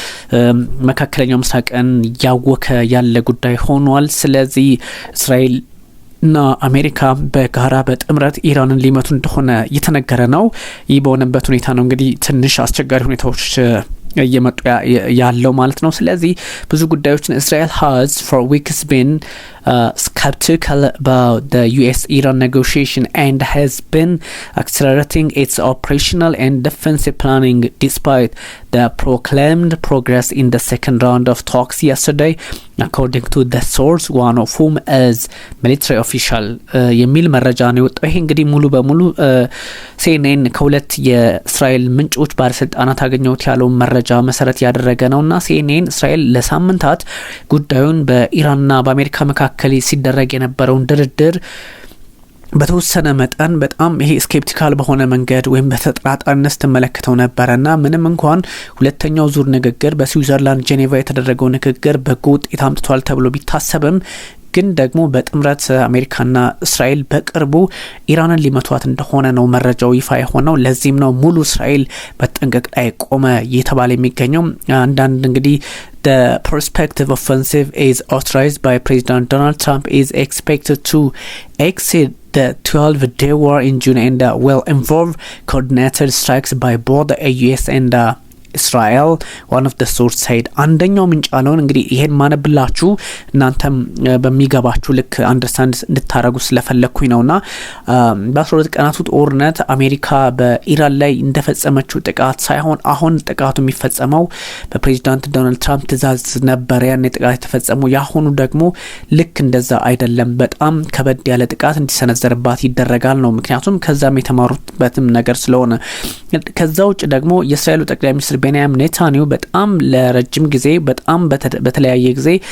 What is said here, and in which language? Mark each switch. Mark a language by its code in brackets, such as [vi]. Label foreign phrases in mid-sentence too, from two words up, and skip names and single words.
[am] መካከለኛው ምስራቅን ያወከ ያለ ጉዳይ ሆኗል። ስለዚህ እስራኤል እና አሜሪካ በጋራ በጥምረት ኢራንን ሊመቱ እንደሆነ እየተነገረ ነው። ይህ በሆነበት ሁኔታ ነው እንግዲህ ትንሽ አስቸጋሪ ሁኔታዎች እየመጡ ያለው ማለት ነው። ስለዚህ ብዙ ጉዳዮችን እስራኤል [en] has for weeks been skeptical about the US-Iran negotiation and has been accelerating its operational and defensive planning despite the proclaimed progress in the second round of talks yesterday, according to the source, one of whom is military official [am] የሚል መረጃ ነው የወጣው። ይሄ እንግዲህ ሙሉ በሙሉ ሲኤንኤን ከሁለት የእስራኤል ምንጮች ባለስልጣናት አገኘሁት ያለው መረጃ መሰረት ያደረገ ነውና ሲኤንኤን እስራኤል ለሳምንታት ጉዳዩን በኢራንና በአሜሪካ መካከል ሲደረግ የነበረውን ድርድር በተወሰነ መጠን በጣም ይሄ ስኬፕቲካል በሆነ መንገድ ወይም በተጠራጣሪነት ተመለከተው ነበርና ምንም እንኳን ሁለተኛው ዙር ንግግር በስዊዘርላንድ ጄኔቫ የተደረገው ንግግር በጎ ውጤት አምጥቷል ተብሎ ቢታሰብም ግን ደግሞ በጥምረት አሜሪካና እስራኤል በቅርቡ ኢራንን ሊመቷት እንደሆነ ነው መረጃው ይፋ የሆነው። ለዚህም ነው ሙሉ እስራኤል በጥንቀቅ ላይ ቆመ እየተባለ የሚገኘው። አንዳንድ እንግዲህ [en] the prospective offensive is authorized by President Donald Trump is expected to exceed the 12-day war in June and will involve coordinated strikes by both the US and እስራኤል one of the source said [am] አንደኛው ምንጭ አለውን እንግዲህ ይሄን ማነብላችሁ እናንተም በሚገባችሁ ልክ አንደርስታንድ እንድታረጉ ስለፈለኩኝ ነውና በ12 ቀናቱ ጦርነት አሜሪካ በኢራን ላይ እንደፈጸመችው ጥቃት ሳይሆን አሁን ጥቃቱ የሚፈጸመው በፕሬዝዳንት ዶናልድ ትራምፕ ትዕዛዝ ነበር። ያን ጥቃት የተፈጸመው ያሁኑ ደግሞ ልክ እንደዛ አይደለም። በጣም ከበድ ያለ ጥቃት እንዲሰነዘርባት ይደረጋል ነው። ምክንያቱም ከዛም የተማሩበትም ነገር ስለሆነ ከዛ ውጭ ደግሞ የእስራኤሉ ጠቅላይ ሚኒስትር ቤንያሚን ኔታንያሁ በጣም ለረጅም ጊዜ በጣም በተለያየ ጊዜ